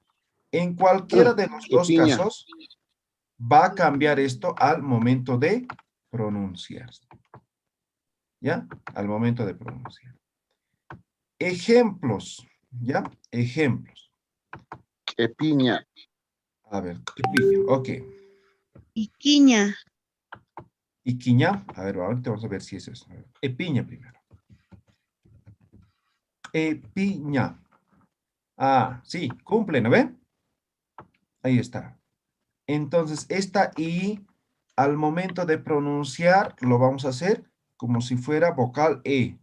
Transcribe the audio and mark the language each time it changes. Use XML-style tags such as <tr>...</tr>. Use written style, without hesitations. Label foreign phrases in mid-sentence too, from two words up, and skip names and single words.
<es>En cualquiera de los dos casos, va a cambiar esto al momento de pronunciar. ¿Ya? Al momento de pronunciar. Ejemplos, ¿ya? Ejemplos. Qué piña. A ver, Ipiña, ok. Iquiña. Iquiña, a ver, ahorita vamos a ver si es eso. A ver, Epiña primero. Epiña. Ah, sí, cumple, ¿no ven? Ahí está. Entonces, esta I, al momento de pronunciar, lo vamos a hacer como si fuera vocal E.</es>